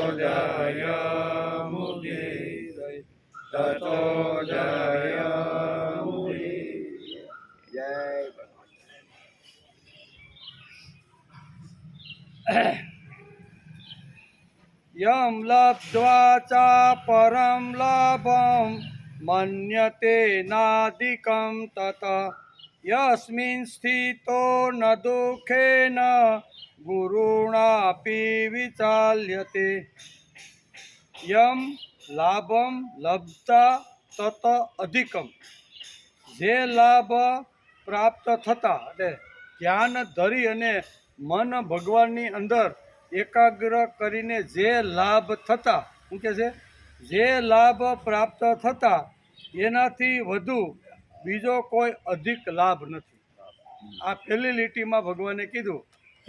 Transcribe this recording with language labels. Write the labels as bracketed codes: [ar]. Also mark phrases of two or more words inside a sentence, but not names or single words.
[sa] जयमुदीरये ततो जयमुदीरये जय यं लब्ध्वा चापरं लाभं मन्यते नाधिकं तत यस्मिन् स्थितो न दुःखेन गुरुणापि विचाल्यते यं लाभं लब्धा तत अधिकम [gu] જે લાભ પ્રાપ્ત થતા એટલે ધ્યાન ધરી અને મન ભગવાનની અંદર એકાગ્ર કરીને જે લાભ થતા શું કહે છે જે લાભ પ્રાપ્ત થતા એનાથી વધુ બીજો કોઈ અધિક લાભ નથી આ પહેલી લીટીમાં ભગવાને કીધું કે